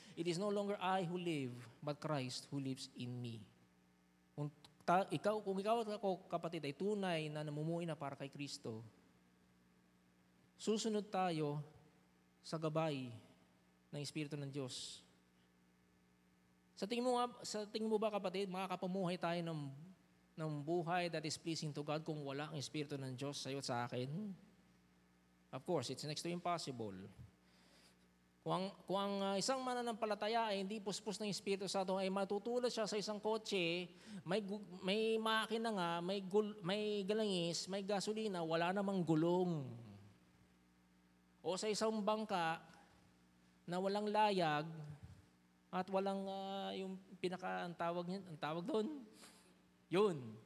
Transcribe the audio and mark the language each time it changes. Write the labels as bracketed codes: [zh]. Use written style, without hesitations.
[en] It is no longer I who live, but Christ who lives in me. [tl] Kung ikaw at ako, kapatid, ay tunay na namumuhay na para kay Kristo, susunod tayo sa gabay ng Espiritu ng Diyos. Sa tingin mo ba, kapatid, makakapamuhay tayo ng buhay that is pleasing to God kung wala ang Espiritu ng Diyos sa iyo at sa akin? [en] Of course, it's next to impossible. [tl] Kung ang isang mananampalataya ay hindi puspos ng Espiritu sa ato, ay matutulad siya sa isang kotse, may makina nga, may galangis, may gasolina, wala namang gulong. O sa isang bangka na walang layag at walang yung ang tawag doon, yun.